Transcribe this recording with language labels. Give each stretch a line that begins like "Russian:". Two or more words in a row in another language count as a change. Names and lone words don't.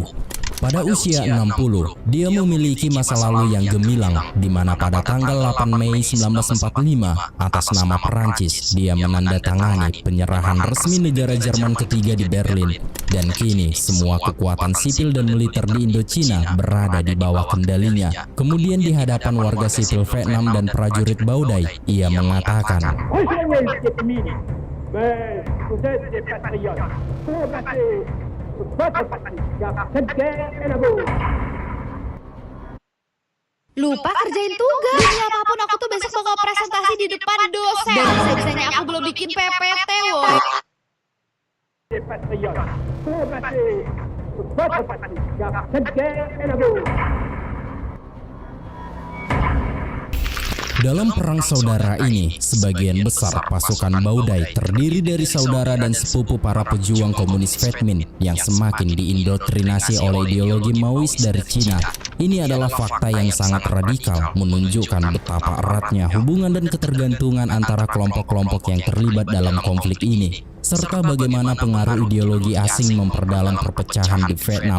Indonesian: Pada usia 60, dia memiliki masa lalu yang gemilang, di mana pada tanggal 8 Mei 1945, atas nama Perancis, dia menandatangani penyerahan resmi negara Jerman ketiga di Berlin. Dan kini, semua kekuatan sipil dan militer di Indochina berada di bawah kendalinya. Kemudian di hadapan warga sipil Vietnam dan prajurit Baudai, ia mengatakan,
French: Mais vous êtes des patriotes. Combattez votre patrie, car cette guerre est la vôtre.
Indonesian: Lupa kerjain tugas. Demi apapun aku tuh besok bakal presentasi di depan dosen. Dan bisa-bisanya aku belum bikin PPT, woy.
French: Des patriotes. Combattez votre patrie, car cette guerre est la vôtre.
Indonesian: dalam perang saudara ini, sebagian besar pasukan Baudai terdiri dari saudara dan sepupu para pejuang komunis Vietmin yang semakin diindoktrinasi oleh ideologi Maois dari Cina. Ini adalah fakta yang sangat radikal, menunjukkan betapa eratnya hubungan dan ketergantungan antara kelompok-kelompok yang terlibat dalam konflik ini, serta bagaimana pengaruh ideologi asing memperdalam perpecahan di Vietnam.